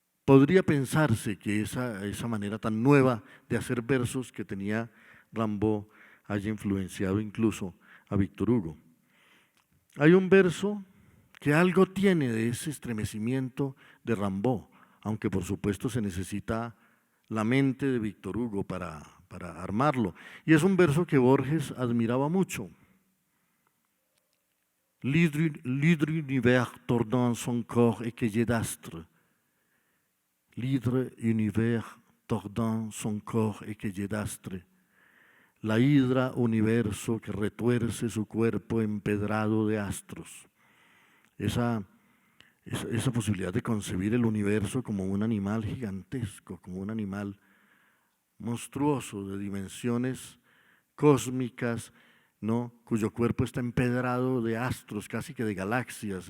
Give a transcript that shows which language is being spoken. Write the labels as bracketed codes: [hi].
[es] Podría pensarse que esa manera tan nueva de hacer versos que tenía Rimbaud haya influenciado incluso a Víctor Hugo. Hay un verso que algo tiene de ese estremecimiento de Rimbaud, aunque por supuesto se necesita la mente de Víctor Hugo para armarlo. Y es un verso que Borges admiraba mucho. [fr] L'hydre univers tordant son corps écueillé d'astres. L'hydre univers tordant son corps écueillé d'astres. [es] La hidra universo que retuerce su cuerpo empedrado de astros. Esa posibilidad de concebir el universo como un animal gigantesco, como un animal monstruoso de dimensiones cósmicas, ¿no?, cuyo cuerpo está empedrado de astros, casi que de galaxias.